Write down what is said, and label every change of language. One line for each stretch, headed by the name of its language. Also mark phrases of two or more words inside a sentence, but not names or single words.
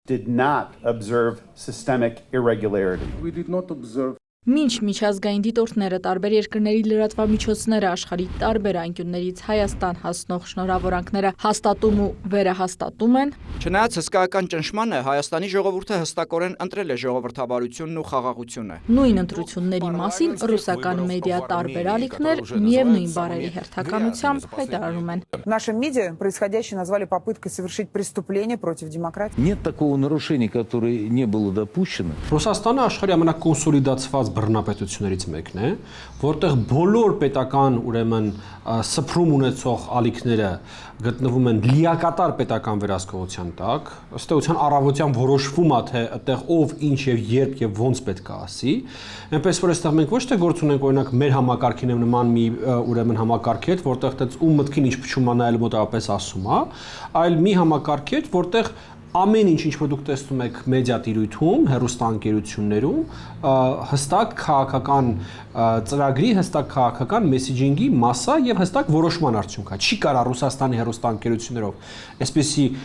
English: did not observe systemic irregularity. We did not observe
Armenian: Մինչ միջազգային դիտորդները տարբեր երկրների լրատվամիջոցները աշխարհի տարբեր անկյուններից Հայաստան հասնող շնորհավորանքները հաստատում ու վերահաստատում են, Չնայած հսկայական ճնշմանը Հայաստանի ժողովուրդը հստակորեն ընտրել է ժողովրդավարությունն ու խաղաղությունը։ նույն ընտրությունների մասին ռուսական մեդիա տարբեր ալիքներ միևնույն բարերի հերթականությամբ հայտարարում են։
Russian: В нашем МИДе происходящее назвали попыткой совершить преступление против демократии. Нет такого нарушения, которое не было допущено.
Armenian: Ռուսաստանը աշխարհի ամենակոնսոլիդացված բռնապետություններից մեկն է, որտեղ բոլոր պետական ուրեմն սփռում ունեցող ալիքները գտնվում են լիակատար պետական վերահսկողության տակ, ըստ էության առավոտյան որոշվում է թե այդտեղ ով ինչ եւ երբ եւ ոնց պետք է ասի, այնպես որ այստեղ մենք ոչ թե գործ ունենք օրինակ մեր համակարգին նման մի ուրեմն համակարգ հետ, որտեղ այդպես ում մտքին ինչ փչում անայել մոտավորապես ասում է, այլ մի համակարգ հետ, որտեղ ամեն ինչ որ դուք տեսնում եք մեդիա տիրույթում, հեռուստաընկերություններում, հստակ քաղաքական ծրագրի, հստակ քաղաքական մեսեջինգի մասսա եւ հստակ որոշման արդյունք է։ Չի կարա Ռուսաստանի հեռուստաընկերություններով այսպիսի